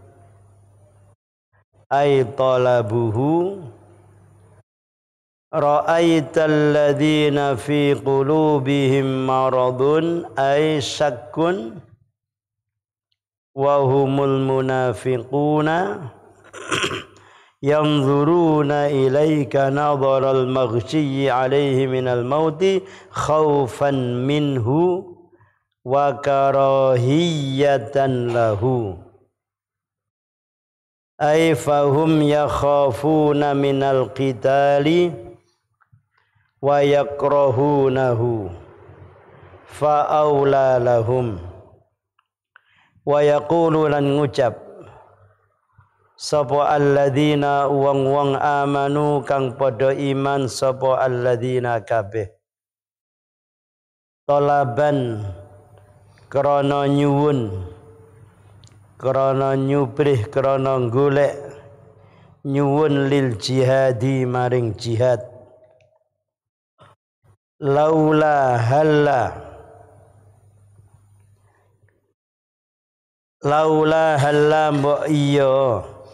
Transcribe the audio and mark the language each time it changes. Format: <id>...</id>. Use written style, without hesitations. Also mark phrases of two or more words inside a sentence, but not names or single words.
<ar>أي طلبه رأيت الذين في قلوبهم مرض أي شك وهم المنافقون ينظرون إليك نظر المغشي عليه من الموت خوفا منه وكراهية له أي فهم يخافون من القتال ويكرهونه فأولى لهم ويقول</ar> <jv>lan ngucap sapa alladzina wong-wong amanu kang padha iman sapa alladzina kabeh talaban krana nyuwun krana nyubrih krana golek nyuwun</jv> <ar>للجهاد</ar> <jv>maring jihad</jv> <ar>لولا هلا</ar> <jv>mbok iya</jv>